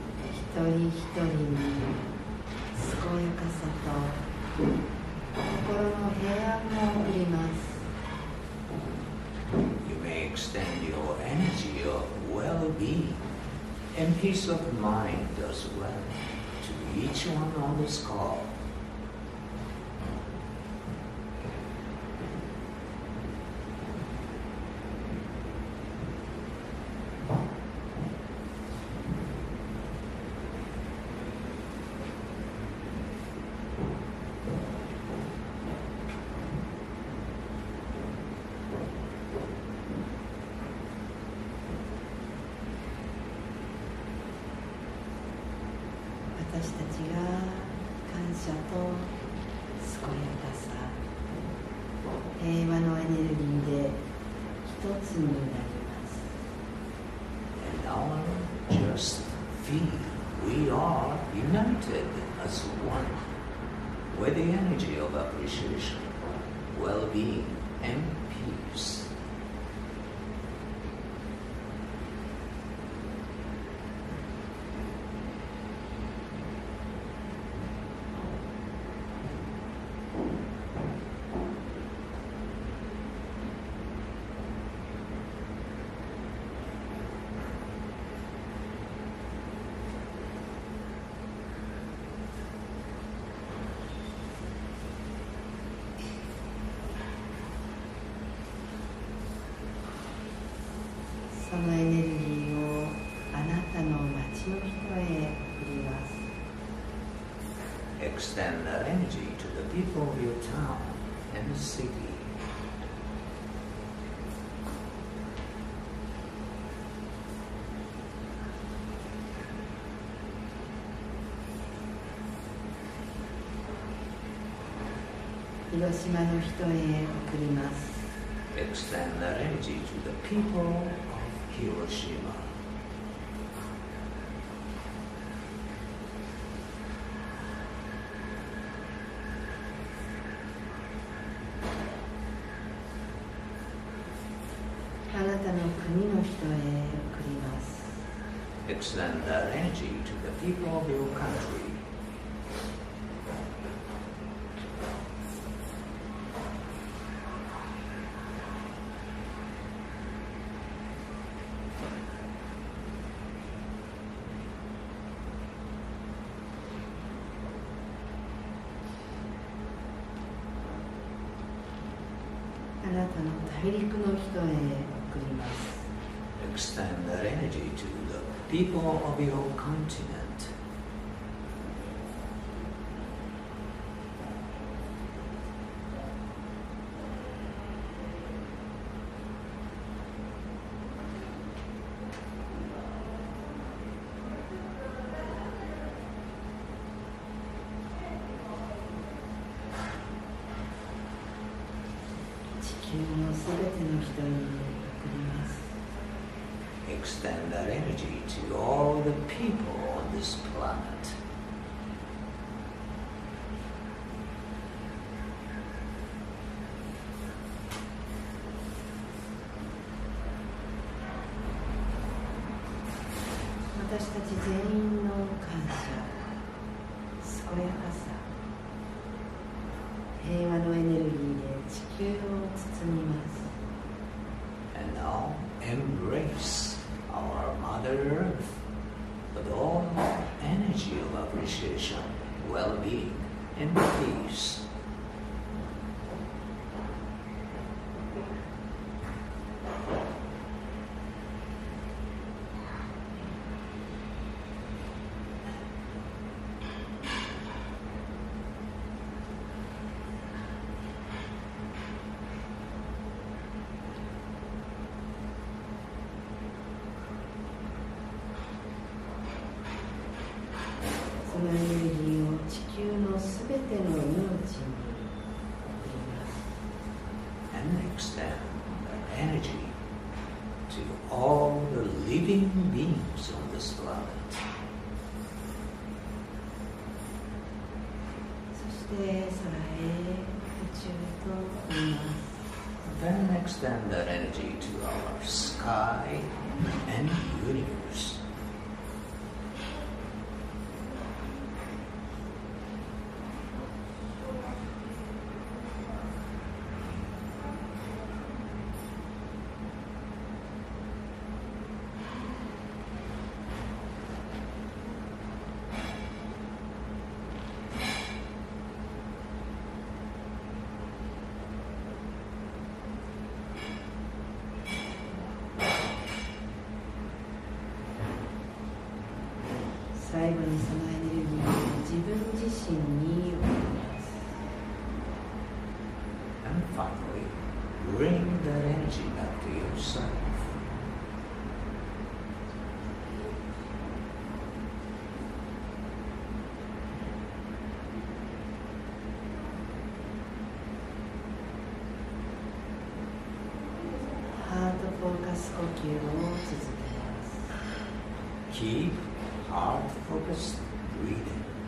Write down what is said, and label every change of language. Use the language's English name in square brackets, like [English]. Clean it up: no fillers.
[Japanese] 一人一人に健やかさと心の平安も送ります。 [English] You may extend your energy of well-being and peace of mind as well to each one on this call. [Japanese] 私たちが感謝と健やかさ、平和のエネルギーで一つになります。 [English] And now just feel we are united as one with the energy of appreciation, well-being, and peace. [Japanese] そのエネルギーをあなたの町の人へ送ります。 [English] Extend that energy to the people of your town and the city. [Japanese] 広島の人へ送ります。 [English] Extend that energy to the people of Hiroshima. [Japanese] あなたの国の人へ送ります。 [English] Extend that energy to the people of your country. [Japanese] あなたの大陸の人へ送ります。 [English] Extend that energy to the people of your continent. [Japanese] あ球のすべての人に送ります。 [English] Extend that energy to all the people on this planet. [Japanese] 私たち全員の感謝、健やかさ、平和のエネルギーで地球を包みます。 [English] And now embrace our Mother Earth with all energy of appreciation, well-being, and peace. [Japanese] そのエネルギーを地球のすべての命に送ります。 [English] And extend that energy to all the living beings on this planet. [Japanese] そして空へ宇宙と言います。 [English] Then extend that energy to our sky and universe. [Japanese] 最後にそのエネルギーを自分自身に送ります。 [English] And finally, bring that energy back to yourself. [Japanese] ハートフォーカス呼吸を続けます。 [English] Keep heart-focused breathing.